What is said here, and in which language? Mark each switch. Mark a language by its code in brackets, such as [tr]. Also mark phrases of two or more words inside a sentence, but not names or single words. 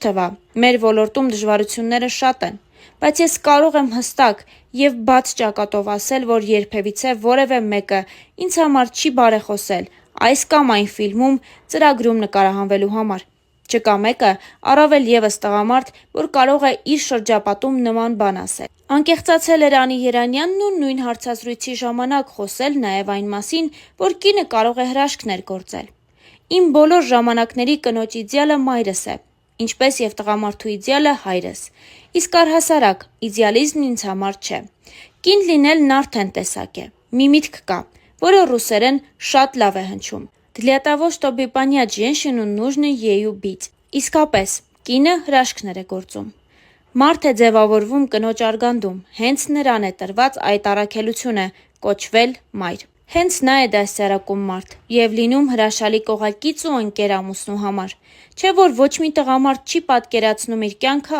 [hy] թվա, մեր ոլորտում դժվարությունները շատ են, բայց ես կարող եմ հստակ եւ բաց ճակատով ասել, որ երբևիցե որևէ մեկը ինձ համար չի բարեխոսել այս կամ այն ֆիլմում ծրագրում նկարահանվելու համար։ Չկա մեկը, առավել եւս տղամարդ, որ կարող է իր շրջապատում նման բան ասել։ Անկեղծացել էր Անի Երանյանն ու նույն հարցազրույցի ժամանակ խոսել նաեւ այն մասին, որ կինը կարող է հրաշքներ գործել։ Իմ բոլոր ժամանակների կնոջ իդեալը մայրս է։ ինչպես եւ տղամարդու իդեալը հայրս։ Իսկ առհասարակ, իդեալիզմն ինձ համար չէ։ Կին լինելն արդեն տեսակ է։ Մի միտք կա, որը ռուսերեն շատ լավ է հնչում։ [ru] Для того, чтобы понять женщину, нужно ею бить։ [hy] Իսկապես, կինը հրաշքներ է գործում։ Մարդ է ձևավորվում կնոջ արգանդում, հենց նրան է տրված այդ առաքելությունը կոչվել մայր։ Հենց նա է դաստիարակում մարդ եւ լինում հրաշալի կողակից ու ընկեր ամուսնու համար։ Չէ որ ոչ մի տղամարդ չի պատկերացնում իր կյանքը